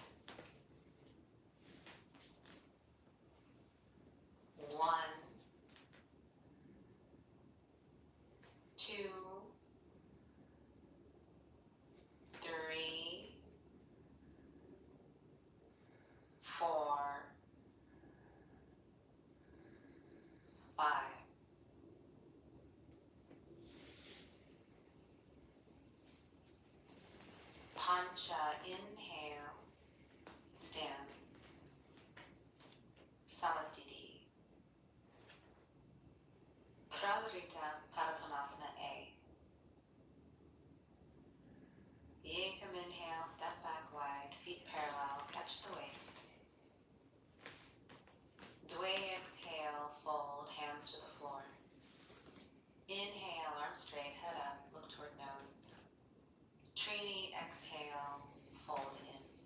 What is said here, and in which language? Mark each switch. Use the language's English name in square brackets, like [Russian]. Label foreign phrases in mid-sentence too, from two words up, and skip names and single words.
[English] 1, 2, 3, 4, 5. Pancha, inhale, stand. Samastiti. Kralarita, Padottanasana A. Yekam, inhale, step back wide, feet parallel, catch the waist. Dway, exhale, fold, hands to the floor. Inhale, arms straight, head up, look toward nose. Trini, exhale, fold in.